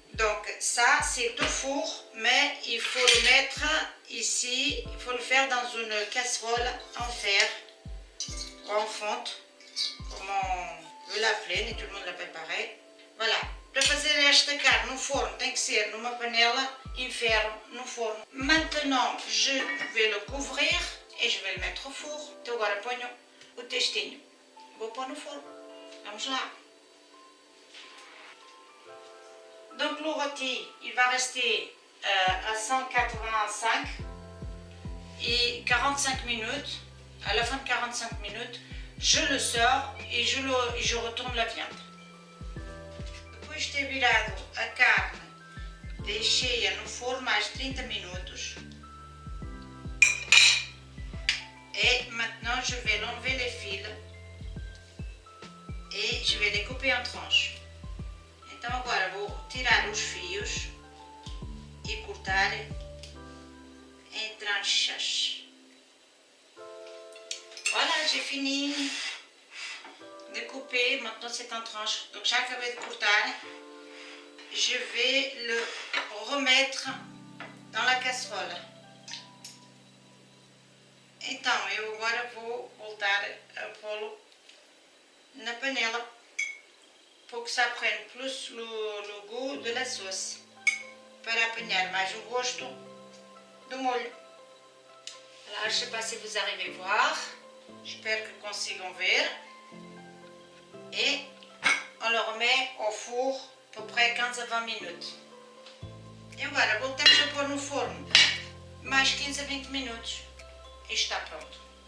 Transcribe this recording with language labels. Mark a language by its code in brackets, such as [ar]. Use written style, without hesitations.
[fr] Donc ça c'est au four, mais il faut le mettre ici, il faut le faire dans une casserole en fer ou en fonte, comme on veut l'appeler, nem tout le monde l'appelle pareil. Voilà. [pt] Para fazer esta carne no forno tem que ser numa panela em ferro no forno. [fr] Maintenant je vais le couvrir et je vais le mettre au four. [pt] Então agora ponho o textinho. Vou pôr no forno. Vamos lá. [fr] Donc le rôti, il va rester à 185 et 45 minutes. À la fin de 45 minutes, je le sors et je retourne la viande. [pt] Depois de ter virado a carne, deixei-a no forno mais 30 minutos. [fr] Et maintenant, je vais enlever les fils et je vais les couper en tranches. [pt] Então agora vou tirar os fios e cortar em tranchas. [fr] Voilà, j'ai fini de couper, maintenant c'est en tranches. Donc j'ai [pt] acabé de cortar. [fr] Je vais le remettre dans la casserole. [pt] Então eu agora vou voltar a pô-lo na panela [fr] pour que ça prenne plus le goût de la sauce, [pt] para apanhar mais o gosto do molho. [fr] Alors, je ne sais pas si vous arrivez à voir, j'espère [pt] que consigam ver. [fr] Et on le remet au four à peu près 15 a 20 minutes. [pt] E agora voltamos a pôr no forno mais 15 a 20 minutos e está pronto.